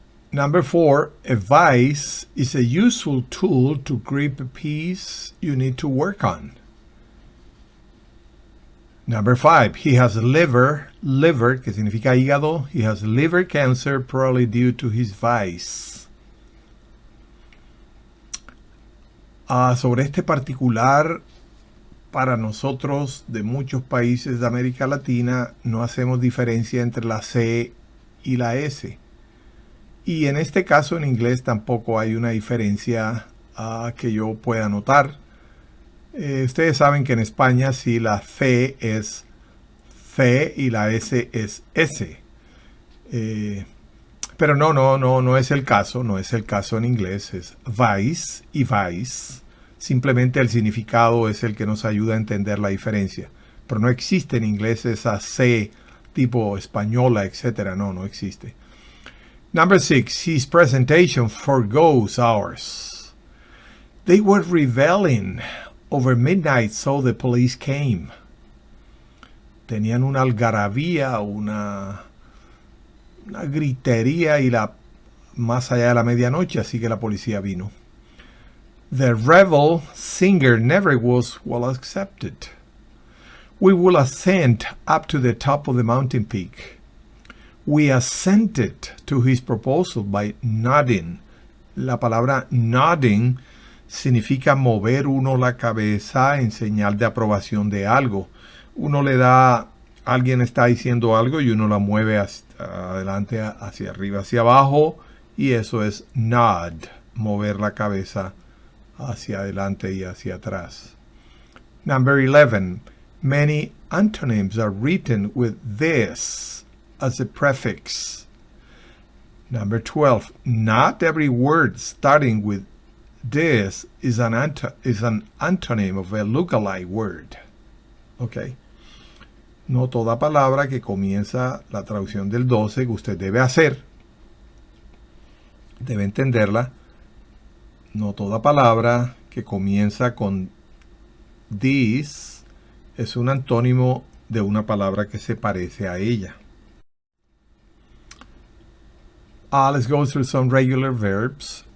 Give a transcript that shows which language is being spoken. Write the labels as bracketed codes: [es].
[en] Number 4, a vice is a useful tool to grip a piece you need to work on. Number 5, he has liver, [es] que significa hígado. [en] He has liver cancer probably due to his vice. [es] Sobre este particular, para nosotros de muchos países de América Latina, no hacemos diferencia entre la C y la S. Y en este caso en inglés tampoco hay una diferencia que yo pueda notar. Ustedes saben que en España sí la C es C y la S es S. Pero no es el caso. No es el caso en inglés. Es vice y vice. Simplemente el significado es el que nos ayuda a entender la diferencia. Pero no existe en inglés esa C tipo española, etc. No existe. [en] Number 6. His presentation forgoes ours. They were reveling over midnight, so the police came. [es] Tenían una algarabía, una gritería y más allá de la medianoche, así que la policía vino. [en] The revel singer never was well accepted. We will ascend up to the top of the mountain peak. We assented to his proposal by nodding. [es] La palabra nodding significa mover uno la cabeza en señal de aprobación de algo. Uno le da, alguien está diciendo algo y uno la mueve hacia adelante, hacia arriba, hacia abajo, y eso es nod, mover la cabeza hacia adelante y hacia atrás. [en] Number 11. Many antonyms are written with this as a prefix. Number 12. Not every word starting with this is an antonym of a lookalike word. Okay. [es] No toda palabra que comienza la traducción del 12 que usted debe hacer, debe entenderla. No toda palabra que comienza con this es un antónimo de una palabra que se parece a ella. [en] Let's go through some regular verbs.